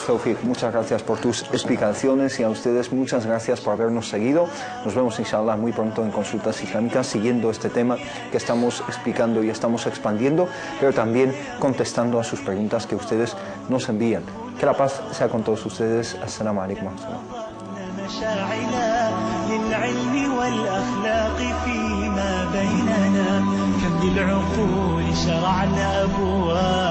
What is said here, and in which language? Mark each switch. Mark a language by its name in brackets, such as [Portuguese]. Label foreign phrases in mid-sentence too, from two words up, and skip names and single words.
[Spanish] Tawfiq, muchas gracias por tus explicaciones, y a ustedes muchas gracias por habernos seguido. Nos vemos inshallah muy pronto en Consultas Islámicas, siguiendo este tema que estamos explicando y estamos expandiendo, pero también contestando a sus preguntas que ustedes nos envían. Que la paz sea con todos ustedes. [Arabic] السلام عليكم ورحمة الله. مشاعنا للعلم والأخلاق فيما بيننا كم للعقول شرعنا أبواب